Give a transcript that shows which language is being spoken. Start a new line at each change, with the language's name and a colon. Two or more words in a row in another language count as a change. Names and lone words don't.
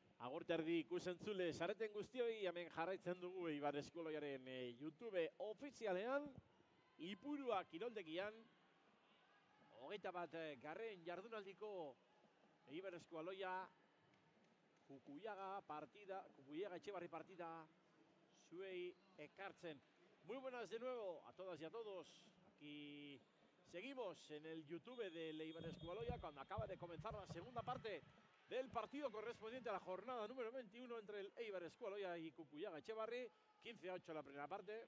Basque: Agurterdi ikusentzule sareten guztioi, hemen jarraitzen dugu Eibar Eskoloiaren YouTube ofizialean, Ipurua kiroldegian, 21 garren jardunaldiko Eibar Eskoloia, Kukuiaga Etxebarri partida, zuei ekartzen.
Spanish: Muy buenas de nuevo a todas y a todos. Aquí seguimos en el YouTube de Eibar Eskoloia cuando acaba de comenzar la segunda parte del partido correspondiente a la jornada número 21 entre el Eibar Eskoloia y Kukuiaga Etxebarri. 15-8 la primera parte.